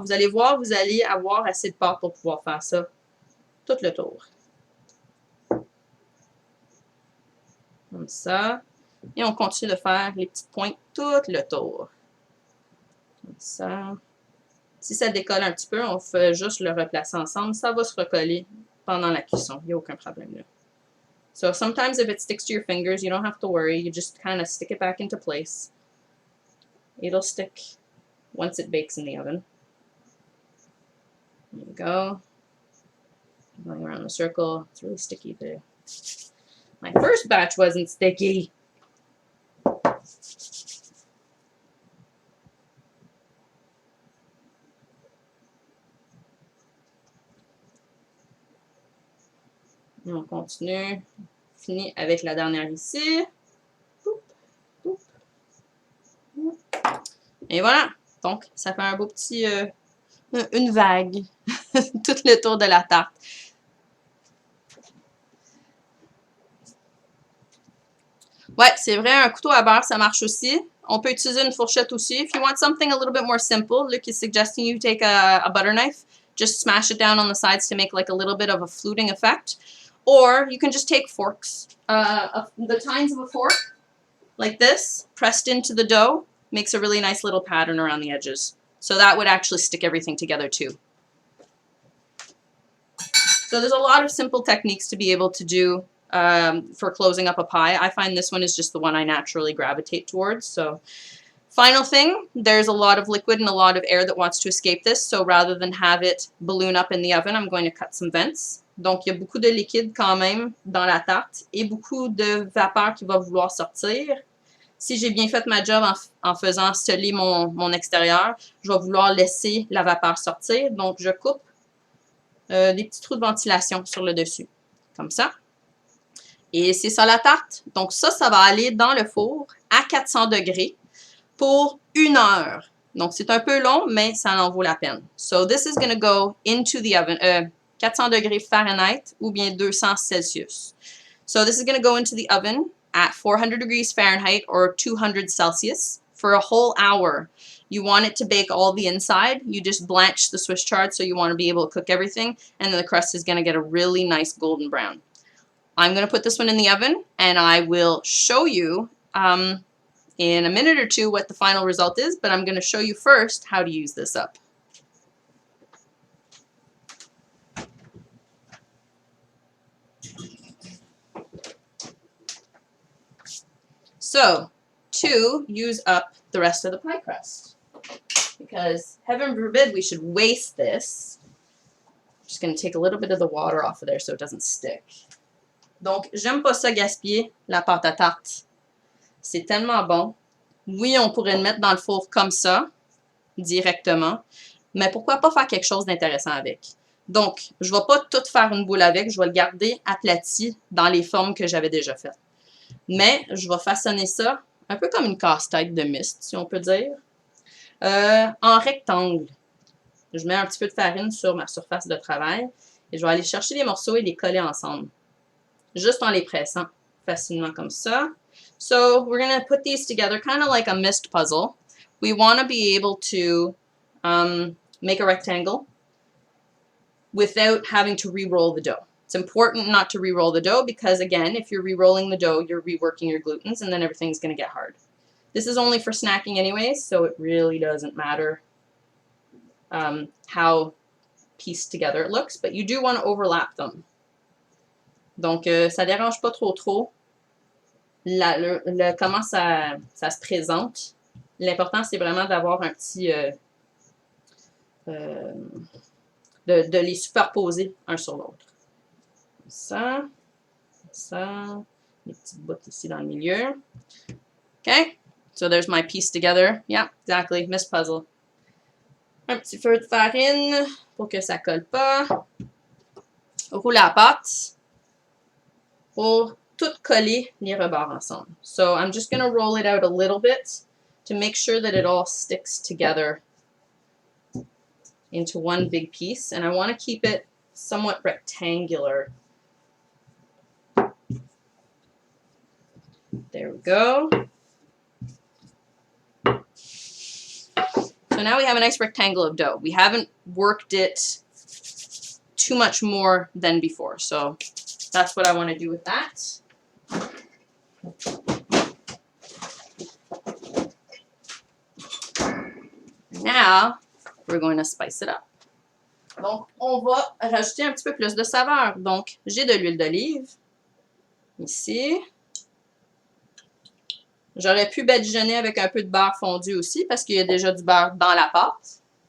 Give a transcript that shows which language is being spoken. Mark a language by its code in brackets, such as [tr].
[fr] Vous allez voir, vous allez avoir assez de pâte pour pouvoir faire ça tout le tour. Comme ça. Et on continue de faire les petites pointes tout le tour. Comme ça. Si ça décolle un petit peu, on fait juste le replacer ensemble. Ça va se recoller pendant la cuisson. Il n'y a aucun problème là. [en] So sometimes if it sticks to your fingers, you don't have to worry. You just kind of stick it back into place. It'll stick once it bakes in the oven. There you go. Going around the circle. It's really sticky too. My first batch wasn't sticky. [fr] On continue. Fini avec la dernière ici. Et voilà. Donc, ça fait un beau petit... une vague. Tout le tour de la tarte. Ouais, c'est vrai, un couteau à beurre, ça marche aussi. On peut utiliser une fourchette aussi. [en] If you want something a little bit more simple, Luke is suggesting you take a butter knife. Just smash it down on the sides to make like a little bit of a fluting effect. Or you can just take forks. The tines of a fork, like this, pressed into the dough, makes a really nice little pattern around the edges. So that would actually stick everything together too. So there's a lot of simple techniques to be able to do for closing up a pie. I find this one is just the one I naturally gravitate towards. So final thing, there's a lot of liquid and a lot of air that wants to escape this. So rather than have it balloon up in the oven, I'm going to cut some vents. [fr] Donc, il y a beaucoup de liquide quand même dans la tarte et beaucoup de vapeur qui va vouloir sortir. Si j'ai bien fait ma job en faisant sceller mon extérieur, je vais vouloir laisser la vapeur sortir. Donc, je coupe des petits trous de ventilation sur le dessus, comme ça. Et c'est ça la tarte. Donc, ça va aller dans le four à 400 degrés pour 1 heure. Donc, c'est un peu long, mais ça en vaut la peine. [en] So, this is going to go into the oven. [fr] 400 degrés Fahrenheit ou bien 200 Celsius. [en] So this is going to go into the oven at 400 degrees Fahrenheit or 200 Celsius for a whole hour. You want it to bake all the inside. You just blanch the Swiss chard, so you want to be able to cook everything, and then the crust is going to get a really nice golden brown. I'm going to put this one in the oven, and I will show you in a minute or two what the final result is, but I'm going to show you first how to use this up. So, to use up the rest of the pie crust, because heaven forbid we should waste this. I'm just going to take a little bit of the water off of there so it doesn't stick. [fr] Donc, j'aime pas ça gaspiller la pâte à tarte. C'est tellement bon. Oui, on pourrait le mettre dans le four comme ça, directement, mais pourquoi pas faire quelque chose d'intéressant avec? Donc, je ne vais pas tout faire une boule avec, je vais le garder aplati dans les formes que j'avais déjà faites. Mais je vais façonner ça un peu comme une casse-tête de mist, si on peut dire, en rectangle. Je mets un petit peu de farine sur ma surface de travail et je vais aller chercher les morceaux et les coller ensemble, juste en les pressant facilement comme ça. [en] So we're going to put these together kind of like a mist puzzle. We want to be able to make a rectangle without having to re-roll the dough. It's important not to re-roll the dough because, again, if you're re-rolling the dough, you're reworking your glutens and then everything's going to get hard. This is only for snacking anyways, so it really doesn't matter how pieced together it looks, but you do want to overlap them. [fr] Donc, ça dérange pas trop. Comment ça se présente. L'important, c'est vraiment d'avoir un petit... de les superposer un sur l'autre. Ça, les petites bouts ici dans le milieu. [en] Okay, so there's my piece together. Yeah, exactly, mist puzzle. [fr] Un petit feu de farine pour que ça colle pas. Roule à la pâte pour tout coller les rebords ensemble. [en] So I'm just going to roll it out a little bit to make sure that it all sticks together into one big piece, and I want to keep it somewhat rectangular. There we go. So now we have a nice rectangle of dough. We haven't worked it too much more than before, so that's what I want to do with that. Now, we're going to spice it up. [fr] Donc, on va rajouter un petit peu plus de saveur. Donc, j'ai de l'huile d'olive. Ici. J'aurais pu badigeonner avec un peu de beurre fondu aussi parce qu'il y a déjà du beurre dans la pâte.